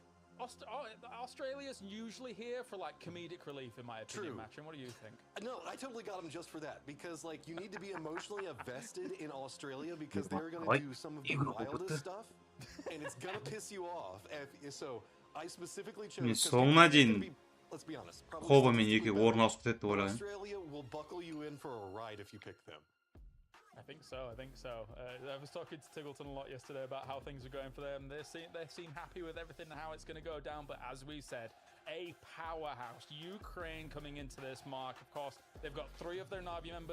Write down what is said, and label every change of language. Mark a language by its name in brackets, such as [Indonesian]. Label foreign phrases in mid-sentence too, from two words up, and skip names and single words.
[English] Australia's usually here for like comedic relief, in my opinion. Matching, what do you think? No, I totally got them just for that because like you need to be emotionally invested in Australia because they're gonna do some of the wildest stuff, and it's gonna piss you off. So I specifically chose. [Kazakh] соңына дейін [English] Let's be honest. [Kazakh] Хобамен екі орын ауысып кетті деп ойлаймын. [English] Australia will buckle you in for a ride if you pick them. I think so. I was talking to Tiggleton a lot yesterday about how things are going for them. They seem happy with everything and how it's going to go down. But as we said, a powerhouse. Ukraine coming into this mark. Of course, they've got 3 of their Na'Vi members.